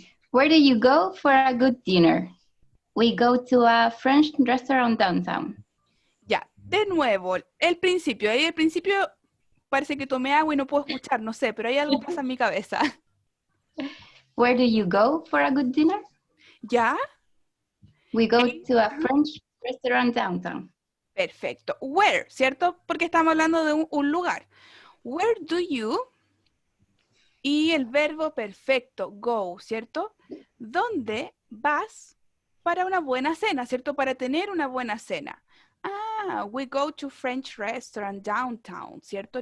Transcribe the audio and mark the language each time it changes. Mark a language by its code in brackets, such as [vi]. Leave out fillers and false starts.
[en] Where do you go for a good dinner? We go to a French restaurant downtown. [es] Ya, de nuevo, el principio. Ahí el principio parece que tomé agua y no puedo escuchar, no sé, pero hay algo pasa en mi cabeza. [en] Where do you go for a good dinner? [es] ¿Ya? [en] We go to a French restaurant downtown. [es] Perfecto. Where, ¿cierto? Porque estamos hablando de un lugar. [en] Where do you? [es] Y el verbo perfecto, go, ¿cierto? ¿Dónde vas para una buena cena, ¿cierto? Para tener una buena cena. [en] We go to French restaurant downtown, [es] ¿cierto?